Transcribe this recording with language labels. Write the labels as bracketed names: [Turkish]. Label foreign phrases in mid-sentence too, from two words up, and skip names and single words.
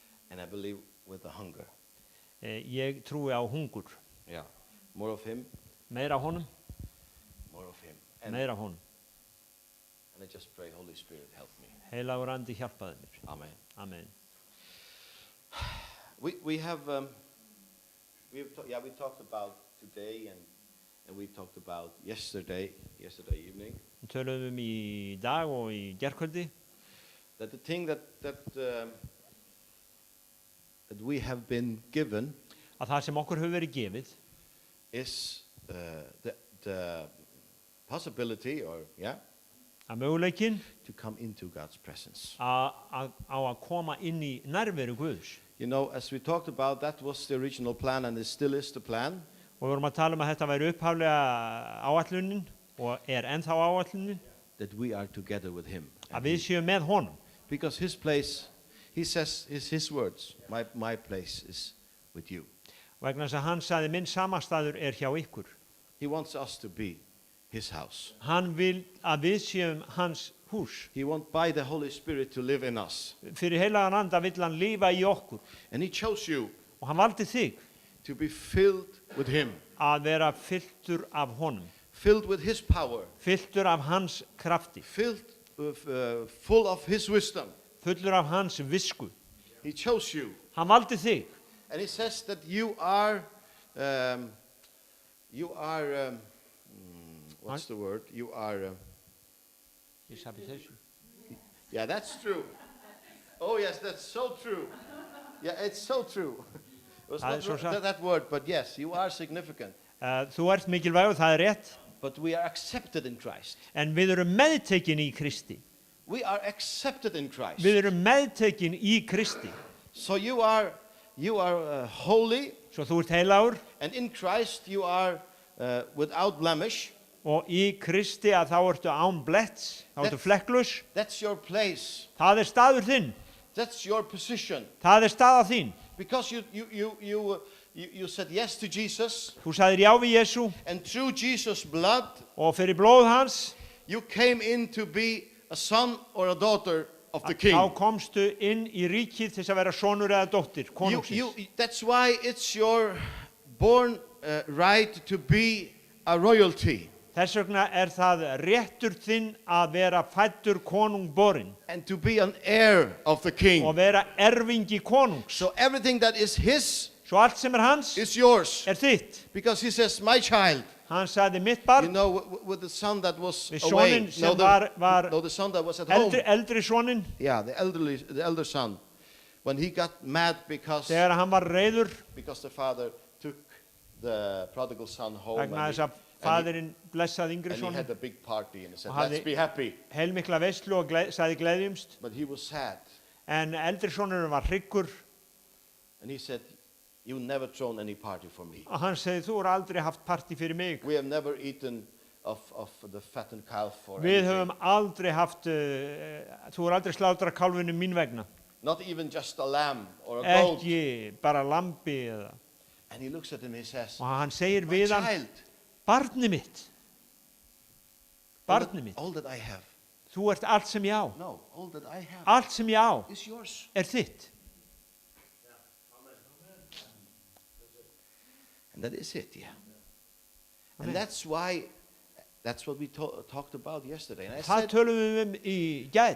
[English] And I believe with the hunger. [Icelandic] Ég trúi á hungur. [English] Yeah. More of him, [Icelandic] Meira af honum, [English] more of him. And [Icelandic] meira af honum. [English] I just pray, Holy Spirit, help me. [Icelandic] Heilagur andi hjálpaði mér. [English] Amen. [Icelandic] Amen. [English] We talked about today and we talked about yesterday evening. [Icelandic] Við töluðum í dag og í gærkvöldi [English] That the thing that we have been given [Icelandic] að það sem okkur hefur verið gefið [English] is the possibility, or [Icelandic] að möguleikinn [English] to come into God's presence. [Icelandic] á að koma inn í nærveru Guðs. [English] You know, as we talked about, that was the original plan, and it still is the plan. [Icelandic] Og við vorum að tala að þetta væri upphaflega áætlunin og ennþá áætlunin [English] That we are together with Him. [Icelandic] að við séum með honum. [English] Because His place, He says, is His words. My place is with you. [Icelandic] Vegna þess að hann sagði minn samastaður hjá ykkur. [English] He wants us to be His house. [Icelandic] Hann vil að við séum hans hús. [English] He wants by the Holy Spirit to live in us. [Icelandic] Fyrir heilagan anda vill hann lifa í okkur. [English] And He chose you [Icelandic] Og hann valdi þig [English] to be filled with Him. [Icelandic] að vera fylltur af honum. [English] Filled with His power. [Icelandic] Fylltur af hans krafti. [English] Filled with, full of His wisdom. [Icelandic] Fullur af hans visku. [English] He chose you. [Icelandic] Hann valdi þig. [English] And He says that you are what's the word? You are, yeah, that's true. Oh yes, that's so true. Yeah, it's so true. It was not that word, but yes, you are significant. [Icelandic] Þú ert mikilvægur, það rétt. [English] But we are accepted in Christ. [Icelandic] En við erum meðtekin í Kristi. [English] We are accepted in Christ. [Icelandic] Við erum meðtekin í Kristi. [English] So you are holy. [Icelandic] Svo þú ert heilagur. [English] And in Christ you are without blemish. [Icelandic] Og í Kristi að þá ertu án bletts, þá ertu flekklaus. [English] That's your place. [Icelandic] Það staður þinn. [English] That's your position. [Icelandic] Það staða þín. [English] Because you said yes to Jesus. [Icelandic] Þú sagðir já við Jesú. [English] And through Jesus' blood. [Icelandic] Og fyrir blóð hans. [English] You came in to be a son or a daughter of the King. [Icelandic] Þá komstu inn í ríkið til að vera sonur eða dóttir konungsins. [English] That's why it's your born right to be a royalty. [Icelandic] Þess vegna það réttur þinn að vera fæddur konungborinn. [English] And to be an heir of the King. [Icelandic] Og vera erfingi konungs. [English] So everything that is His [Icelandic] Svo allt sem hans [English] is yours. [Icelandic] Þitt. [English] Because He says, my child. [Icelandic] Hann sagði mitt barn. [English] You know, with the son that was away. The son that was at home. [Icelandic] Eldri soninn. [English] Yeah, the elder son. When he got mad because [Icelandic] þegar hann var reiður. [English] Because the father took the prodigal son home. [Icelandic] Vegna þess að faðirinn blessaði yngri soninn. [English] And he had a big party and he said, let's be happy. [Icelandic] Heilmikla veislu og sagði gleðjumst. [English] But he was sad. [Icelandic] En eldri sonurinn var hryggur. [English] And he said, you never thrown any party for me. [Icelandic] Og hann sagði, þú aldrei haft party fyrir mig. [English] We have never eaten of the fattened calf for [Icelandic] Við höfum aldrei haft, þú aldrei slátrað kálfinu mín vegna. [English] Not even just a lamb or a goat. [Icelandic] Ekki bara lambi eða. [English] And he looks at him and he says, [Icelandic] og hann segir við hann, barni mitt. Barni mitt. [English] All that I have. [Icelandic] Þú ert allt sem ég á. [English] No, all that I have. [Icelandic] Allt sem ég á [English] is yours. [Icelandic] Þitt. [English] And that is it, yeah. And that's why, that's what we talked about yesterday. And [Icelandic] það töluðum við í gær.